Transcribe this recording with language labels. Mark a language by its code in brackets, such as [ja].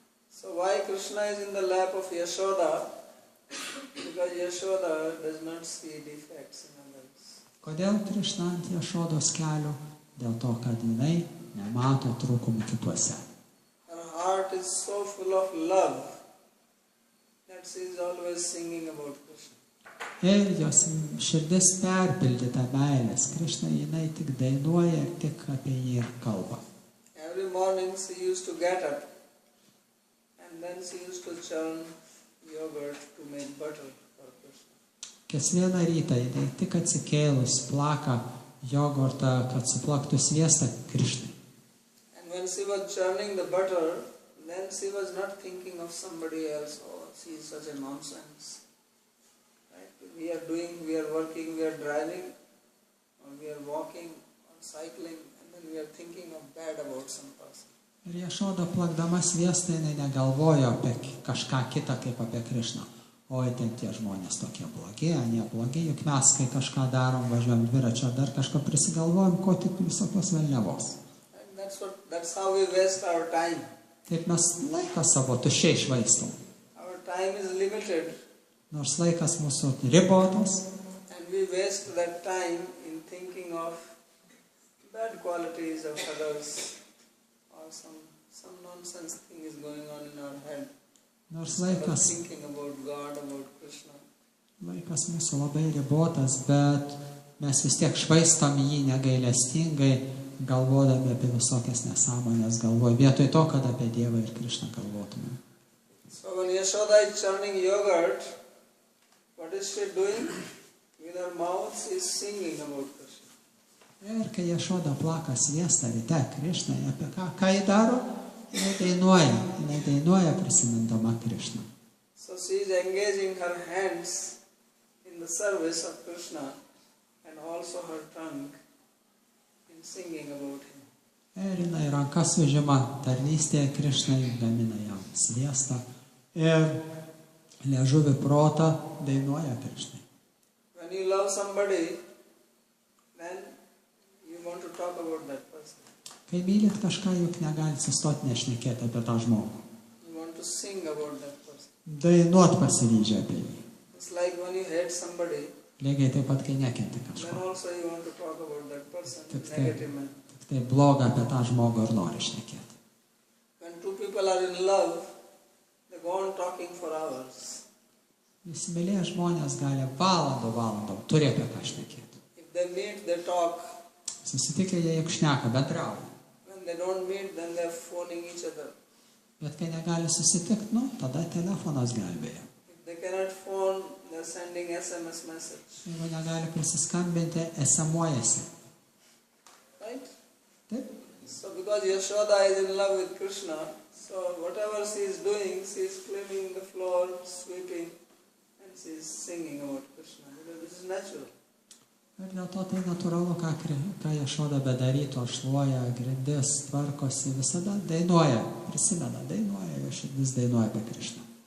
[en] So why Krishna is in the lap of Yashoda? Because Yashoda does not see defects in others. [lt] Kodėl Krišna ant Jašodos kelių? Dėl to, kad jinai nemato trūkumų kituose. [en] Her heart is so full of love that she is always singing about Krishna. [lt] Ir jos širdis perpildyta meilės. Krišna jinai tik dainuoja ir tik apie jį kalba. [en] Every morning she used to get up and then she used to churn yogurt to make butter for Krishna. [lt] Kiekvieną rytą jinai tik atsikėlus plaka jogurtą, kad suplaktų sviestą Krišnai. [en] And when she was churning the butter, then she was not thinking of somebody else. Oh, she is such a nonsense. Right? We are working, we are driving, or we are walking, or cycling, and then we are thinking of bad about some person. [lt] Ir Jašoda plakdama sviestą jinai negalvojo apie kažką kitą kaip apie Krišną. Oi, ten tie žmonės tokie blogi, anie blogi, juk mes, kai kažką darom, važiuojam dviračio, dar kažko prisigalvojam, ko tik visokios velniavos. [en] And that's how we waste our time. [lt] Taip mes laiką savo tuščiai švaistom. [en] Our time is limited, [lt] Nors laikas mūsų ribotas, [en] and we waste that time in thinking of bad qualities of others, or some nonsense thing is going on in our head. [lt] nors [en] Instead of [lt] laikas [en] thinking about God, about Krishna. [lt] Laikas mūsų labai ribotas, bet mes vis tiek švaistom jį negailestingai, galvodami apie visokias nesąmonės, vietoj to, kad apie Dievą ir Krišną galvotume. [en] So when Yashoda is churning yogurt, what is she doing? With her mouth she is singing about Krishna. [lt] Ir kai Jašoda plaka sviestą ryte Krišnai, apie ką jį daro, jinai dainuoja prisimindama Krišną. [en] So she is engaging her hands in the service of Krishna and also her tongue in singing about him. [lt] Ir jinai rankas užima tarnystėje Krišnai, gamina jam sviestą ir liežuvį protą dainuoja Krišnai. [en] When you love somebody, then you want to talk about that person. [lt] Kai mylit kažką, juk negalit sustoti nešnekėti apie tą žmogų. [en] You want to sing about that person. [lt] Dainuot pasiryžę apie jį. [en] It's like when you hate somebody, [lt] Lygiai taip pat, kai nekenti [en] then [lt] kažko. [en] also you want to talk about that person in [lt] Tik [en] negative manner. [lt] tai bloga apie tą žmogų ir nori šnekėti. [en] When two people are in love, they go on talking for hours. [lt] Įsimylėję žmonės gali valandų turi apie ką šnekėti. [en] If they meet, they talk. [lt] Susitikę jie juk šneka, bendrauja. [en] When they don't meet, then they're phoning each other. [lt] Bet kai negali susitikti, tada telefonas gelbėja. [en] If they cannot phone, they're sending SMS message. [lt] Jeigu negali prisiskambinti, esamuojasi. [en] Right? [lt] Taip? [en] So because Yashoda is in love with Krishna, so whatever she is doing, she is cleaning the floor, sweeping, and she is singing about Krishna. Because this is natural. [lt] Ir dėl to tai natūralu, ką Jašoda bedarytų, šluoja grindis, tvarkosi, visada dainuoja, prisimena, dainuoja, jo širdis dainuoja apie Krišną.